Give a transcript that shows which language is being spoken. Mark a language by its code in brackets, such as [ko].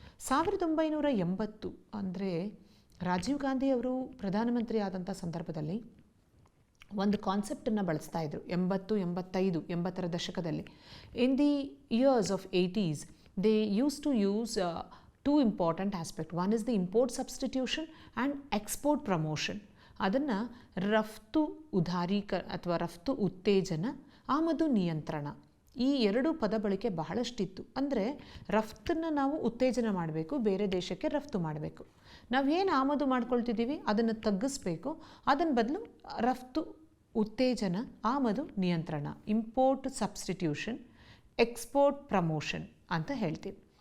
[kn] 1980 ಅಂದರೆ ರಾಜೀವ್ ಗಾಂಧಿ ಅವರು ಪ್ರಧಾನಮಂತ್ರಿ ಆದಂಥ ಸಂದರ್ಭದಲ್ಲಿ ಒಂದು ಕಾನ್ಸೆಪ್ಟನ್ನು ಬಳಸ್ತಾ ಇದ್ರು. 80 ದಶಕದಲ್ಲಿ, [en] In the years of 80s they use to use two important aspects. One is the import substitution and export promotion. [kn] ಅದನ್ನು ರಫ್ತು ಅಥವಾ ರಫ್ತು ಉತ್ತೇಜನ, ಆಮದು ನಿಯಂತ್ರಣ, ಈ ಎರಡು ಪದ ಬಳಕೆ ಬಹಳಷ್ಟಿತ್ತು. ಅಂದರೆ ರಫ್ತನ್ನು ನಾವು ಉತ್ತೇಜನ ಮಾಡಬೇಕು, ಬೇರೆ ದೇಶಕ್ಕೆ ರಫ್ತು ಮಾಡಬೇಕು. ನಾವೇನು ಆಮದು ಮಾಡ್ಕೊಳ್ತಿದ್ದೀವಿ ಅದನ್ನು ತಗ್ಗಿಸ್ಬೇಕು, ಅದನ್ನು ಬದಲು ರಫ್ತು ಉತ್ತೇಜನ, ಆಮದು ನಿಯಂತ್ರಣ, ಇಂಪೋರ್ಟ್ ಸಬ್ಸ್ಟಿಟ್ಯೂಷನ್, ಎಕ್ಸ್ಪೋರ್ಟ್ ಪ್ರಮೋಷನ್ ಅಂತ ಹೇಳ್ತೀವಿ.